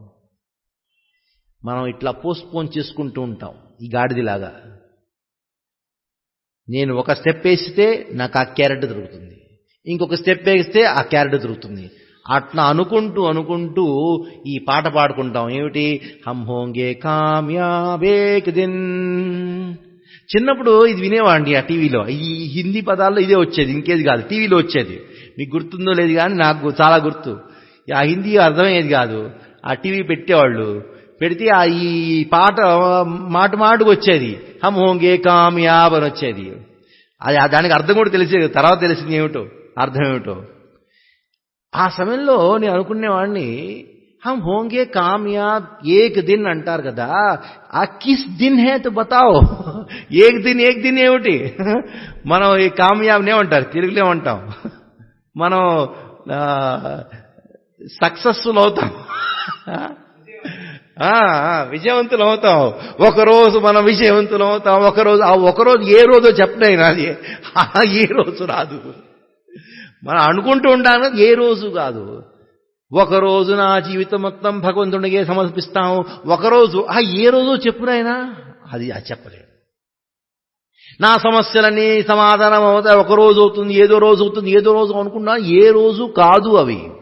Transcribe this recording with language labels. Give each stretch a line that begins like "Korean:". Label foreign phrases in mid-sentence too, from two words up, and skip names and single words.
Telugu: మనం ఇట్లా పోస్ట్పోన్ చేసుకుంటూ ఉంటాం ఈ గాడిదిలాగా. నేను ఒక స్టెప్ వేస్తే నాకు ఆ క్యారెట్ దొరుకుతుంది, ఇంకొక స్టెప్ వేస్తే ఆ క్యారెట్ దొరుకుతుంది. అట్లా అనుకుంటూ ఈ పాట పాడుకుంటాం. ఏమిటి,
Hindi: हम होंगे कामयाब एक दिन.
Telugu: చిన్నప్పుడు ఇది వినేవాడిని ఆ టీవీలో. ఈ హిందీ పదాల్లో ఇదే వచ్చేది, ఇంకేది కాదు. టీవీలో వచ్చేది, మీకు గుర్తుందో లేదు కానీ నాకు చాలా గుర్తు. ఆ హిందీ అర్థమయ్యేది కాదు, ఆ టీవీ పెట్టేవాళ్ళు. పెడితే ఈ పాట మాటకు వచ్చేది,
Hindi: हम होंगे कामयाब
Telugu: అని వచ్చేది. అది దానికి అర్థం కూడా తెలిసేది, తర్వాత తెలిసింది ఏమిటో, అర్థం ఏమిటో. ఆ సమయంలో నేను అనుకునేవాడిని,
Hindi: हम होंगे कामयाब एक दिन
Telugu: అంటారు కదా ఆ
Hindi: किस दिन है तो बताओ एक दिन
Telugu: ఏమిటి మనం ఈ కామయాబ్ నే అంటారు తిరుగులే ఉంటాం మనం సక్సెస్ఫుల్ అవుతాం విజయవంతులు అవుతాం ఒకరోజు మనం విజయవంతులు అవుతాం ఒకరోజు ఏ రోజో చెప్పలేను అది ఏ రోజు రాదు మనం అనుకుంటూ ఉంటాను ఏ రోజు కాదు ఒకరోజు నా జీవితం మొత్తం భగవంతుడికే సమర్పిస్తాం ఒకరోజు ఏ రోజు చెప్పునైనా అది చెప్పలేను నా సమస్యలన్నీ సమాధానం అవుతాయి ఒకరోజు అవుతుంది ఏదో రోజు అనుకున్నా ఏ రోజు కాదు అవి